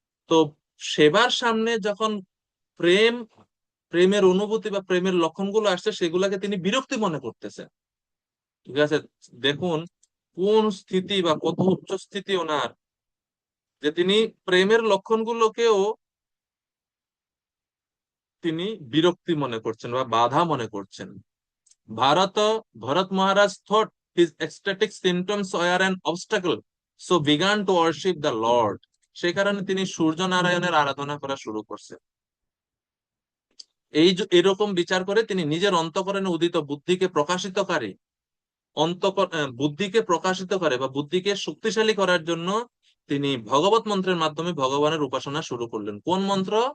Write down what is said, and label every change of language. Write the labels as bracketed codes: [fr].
[bn] তো সেবার সামনে যখন প্রেম, প্রেমের অনুভূতি বা প্রেমের লক্ষণগুলো আসছে সেগুলাকে তিনি বিরক্তি মনে করতেছেন। ঠিক আছে, দেখুন কোন স্থিতি বা কত উচ্চ স্থিতি ওনার, যে তিনি প্রেমের লক্ষণগুলোকেও তিনি বিরক্তি মনে করছেন বা বাধা মনে করছেন। [en] Bharat Bharat Maharaj thought his ecstatic symptoms were an obstacle, so began to worship the Lord. [bn] সেই কারণে তিনি সূর্য নারায়ণের আরাধনা করা শুরু করছেন। এরকম বিচার করে তিনি নিজের অন্তঃকরণে উদিত বুদ্ধিকে প্রকাশিতকারী, বুদ্ধিকে প্রকাশিত করে বা বুদ্ধিকে শক্তিশালী করার জন্য তিনি ভগবত মন্ত্রের মাধ্যমে ভগবানের উপাসনা শুরু করলেন। কোন মন্ত্র?